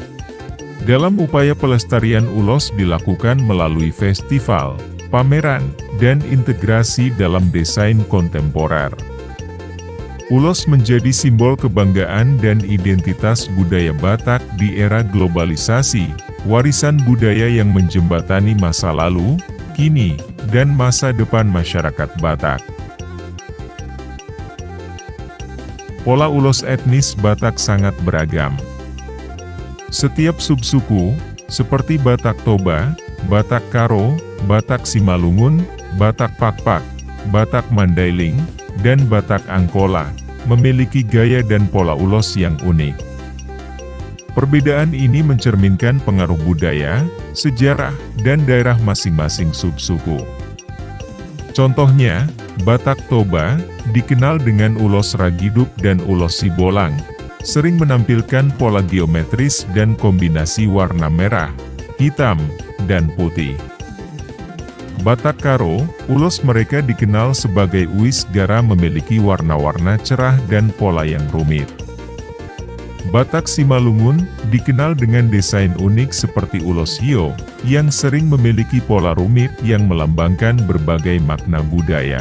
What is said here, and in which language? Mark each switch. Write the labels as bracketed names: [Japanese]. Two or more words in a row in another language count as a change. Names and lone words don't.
[Indonesian] Dalam upaya pelestarian ulos dilakukan melalui festival, pameran, dan integrasi dalam desain kontemporer. Ulos menjadi simbol kebanggaan dan identitas budaya Batak di era globalisasi, warisan budaya yang menjembatani masa lalu, kini, dan masa depan masyarakat Batak. Pola ulos etnis Batak sangat beragam. Setiap subsuku, seperti Batak Toba, Batak Karo, Batak Simalungun, Batak Pakpak, Batak Mandailing, dan Batak Angkola, memiliki gaya dan pola ulos yang unik. Perbedaan ini mencerminkan pengaruh budaya, sejarah, dan daerah masing-masing subsuku. Contohnya, Batak Toba, dikenal dengan ulos Ragiduk dan ulos Sibolang, sering menampilkan pola geometris dan kombinasi warna merah, hitam, dan putih. Batak Karo, ulos mereka dikenal sebagai uis gara memiliki warna-warna cerah dan pola yang rumit. Batak Simalungun, dikenal dengan desain unik seperti ulos hio, yang sering memiliki pola rumit yang melambangkan berbagai makna budaya.